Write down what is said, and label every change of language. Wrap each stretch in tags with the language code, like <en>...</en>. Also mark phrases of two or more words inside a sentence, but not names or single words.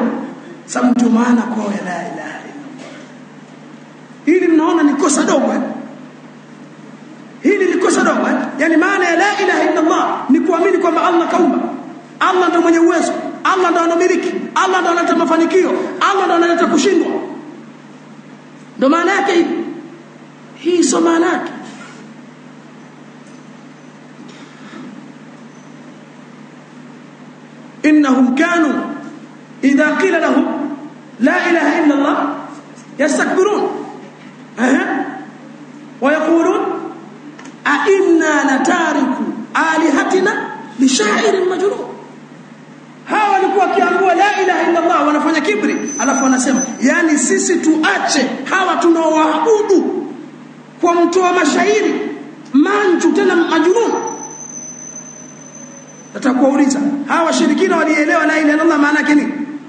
<sw>Sababu ndio maana kwa</sw> <ar>لا إله إلا الله.</ar> <sw>Hili mnaona ni kosa dogo Hili ni kosa dogo Yani maana ya</sw> <ar>لا إله إلا الله</ar> <sw>ni kuamini kwamba Allah kaumba, Allah ndiye mwenye uwezo, Allah ndiye anamiliki, Allah ndiye analeta mafanikio, Allah ndiye analeta kushindwa. Ndio maana yake hii sio maana yake.</sw> <ar>إنهم كانوا إذا قيل لهم لا إله إلا الله يستكبرون ويقولون أئنا لتارك آلهتنا لشاعر مجنون.</ar> <sw>hawa walikuwa kiambua</sw> <ar>لا إله إلا الله</ar> <sw>wanafanya kibri, alafu wanasema yani sisi tuache hawa tunaoabudu kwa mtu wa mashairi manju tena majnun. Natakuuliza, hawa washirikina walielewa</sw> <ar>لا إله إلا الله</ar> <sw>maana yake nini?</sw>